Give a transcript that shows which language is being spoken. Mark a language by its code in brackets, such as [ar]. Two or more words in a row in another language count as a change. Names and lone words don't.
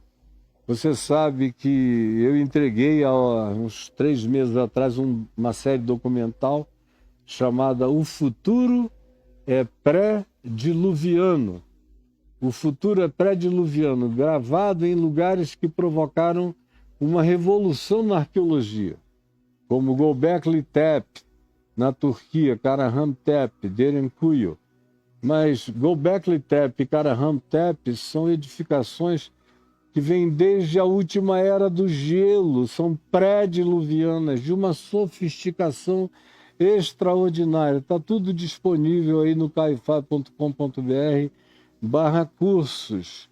[pt] Você sabe que eu entreguei há uns 3 meses atrás uma série documental chamada O Futuro é Pré-Diluviano. O futuro é pré-diluviano, gravado em lugares que provocaram uma revolução na arqueologia, como Göbekli Tepe, na Turquia, Karahan-Tepe, Derinkuyu. Mas Göbekli Tepe e Karahan-Tepe são edificações que vêm desde a última era do gelo, são pré-diluvianas, de uma sofisticação extraordinária. Está tudo disponível aí no caifás.com.br/cursos.